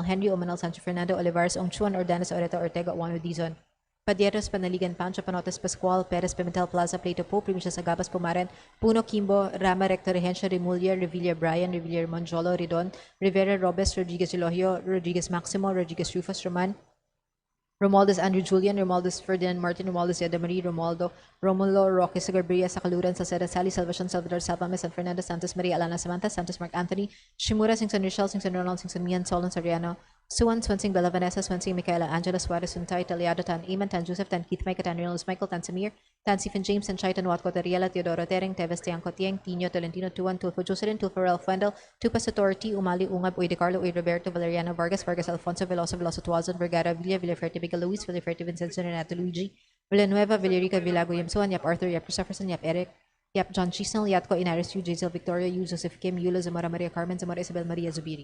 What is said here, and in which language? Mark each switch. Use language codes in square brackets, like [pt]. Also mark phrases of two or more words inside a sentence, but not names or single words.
[en] Henry, Omanal, Sancho Fernando, Olivares, Ongchuan, Ordanes, Oreta, Ortega, Juan Dizon, Padieros, Panaligan, Pancho, Panotes, Pascual, Perez, Pimentel, Plaza, Plato, Pope, Provincia Sagabas, Pumaren, Puno, Kimbo, Rama, Recto, Regencia, Remulia, Revilla, Brian, Revilla, Monjolo, Ridon, Rivera, Robes, Rodriguez, Elohio, Rodriguez, Maximo, Rodriguez, Rufus, Roman, Romualdez, Andrew Julian, Romualdez, Ferdinand Martin, Romualdez, Yada Marie, Romualdo, Romulo, Roque, Sagarbria, Sakaluran, Salceda, Sally, Salvacion, Salvador, Salvame, San Fernando, Santos, Maria, Alana, Samantha, Santos, Mark Anthony, Shimura, Singson, Rochelle, Singson, Ronald, Singson, Mian, Solon, Soriano, Suwan, Swensing, Bella, Vanessa, Swensing, Michaela, Angela, Suarez, Suntay, Taliado, Tan, Iman, Tan, Joseph, Tan, Keith, Mike, Tan, Reynolds, Michael, Tan, Samir, Tan, Stephen James, Tan, Chaitan, Watco, Teriela, Teodoro, Tering, Teves, Tiangco, Tieng, Tino, Tolentino, Tuan, Tulfo, Jocelyn, Tulfo, Ralph, Wendell, Tupas, Authority, Umali, Ungab, Uy, De Carlo, Uy, Roberto, Valeriano, Vargas, Vargas, Alfonso, Veloso, Veloso, Tuazon, Vergara, Villa, Villaferte, Biga, Luis, Villaferte, Vincenzo, Renato, Luigi, Villanueva, Villarica, Villago, Yamsuan, Yap Arthur, Yap Christopherson, Yap Eric, Yap John Chisnell, Yatko, Inaris, Yu, Jazel, Victoria, Yu, Joseph Kim, Yulo, Zamora, Maria Carmen, Zamora, Isabel, Maria Zubiri.